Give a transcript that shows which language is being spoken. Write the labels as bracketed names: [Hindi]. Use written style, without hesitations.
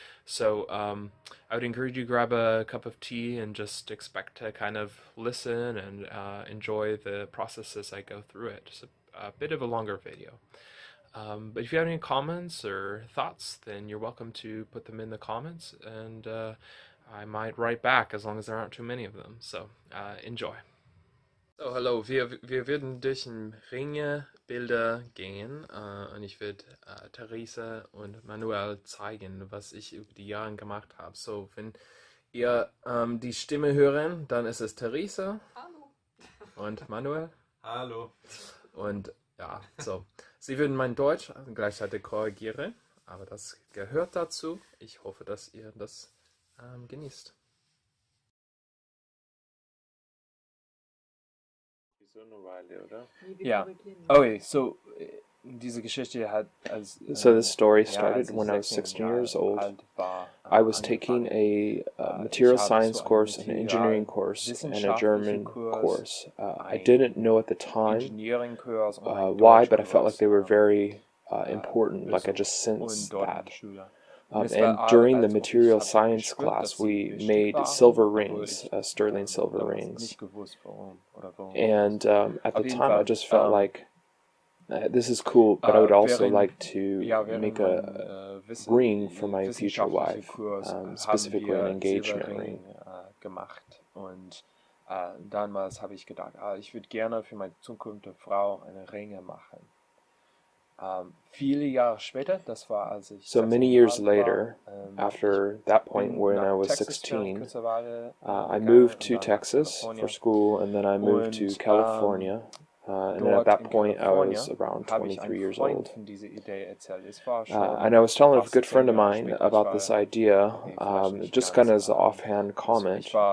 [English] So I would encourage you to grab a cup of tea and just expect to kind of listen and enjoy the process as I go through it. It's a bit of a longer video. But if you have any comments or thoughts, then you're welcome to put them in the comments, and I might write back as long as there aren't too many of them. So enjoy. [German] So, hallo, wir würden durch ein Ringebilder gehen und ich würde Theresa und Manuel zeigen, was ich über die Jahre gemacht habe. So, wenn ihr die Stimme hören, dann ist es Theresa. Hallo. Und Manuel. Hallo. Und ja, so. Sie würden mein Deutsch gleichzeitig korrigieren, aber das gehört dazu. Ich hoffe, dass ihr das genießt. So eine Weile, oder? Ja. Okay, so diese Geschichte hat [English] So this story started when I was 16 years old. I was taking a material science course, an engineering course, and a German course. I didn't know at the time why, but I felt like they were very important, like I just sensed that. And during the material science class, we made silver rings, sterling silver rings. And at the time, I just felt like, this is cool, but I would also like to make a ring for my future wife, specifically an engagement ring. [German] Und damals habe ich gedacht, ich würde gerne für meine zukünftige Frau eine Ringe machen. Viele Jahre später, das war als ich [English] So many years later, after that point when I was 16, I moved to Texas for school, and then I moved to California. And at that point, I was around 23 years old. And I was telling a good friend of mine about this idea, just kind of as an offhand comment.